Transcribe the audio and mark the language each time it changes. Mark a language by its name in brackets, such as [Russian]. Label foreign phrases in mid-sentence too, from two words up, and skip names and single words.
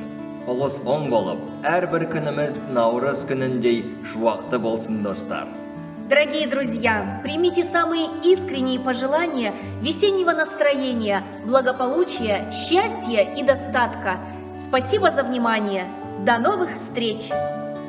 [Kazakh] Ұлыс оң болып, әрбір күніміз Наурыз күніндей шуақты болсын, достар. [Russian] Дорогие друзья, примите самые искренние пожелания весеннего настроения, благополучия, счастья и достатка. Спасибо за внимание. До новых встреч!